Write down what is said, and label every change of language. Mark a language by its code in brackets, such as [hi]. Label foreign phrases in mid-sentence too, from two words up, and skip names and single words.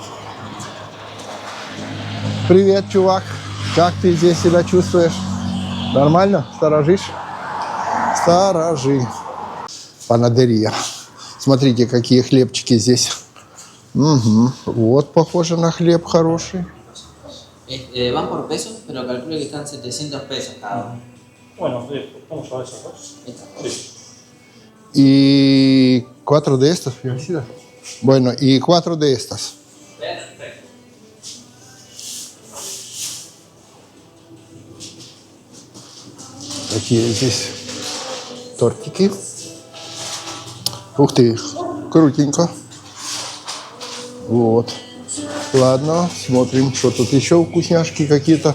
[ru] Привет, чувак. Как ты здесь себя чувствуешь? Нормально? Сторожишь? Сторожи. Панадерия. Смотрите, какие хлебчики здесь. Угу. Вот, похоже на хлеб хороший. [es] Van por pesos, pero calculo que están 700 pesos cada uno. Bueno, vamos a eso, ¿no? Esta. Sí. Y 4 de estos. Bueno, y 4 de estas. Perfecto. [ru] Такие здесь тортики. Ух ты, крутенько. Вот. Ладно, смотрим, что тут еще вкусняшки какие-то.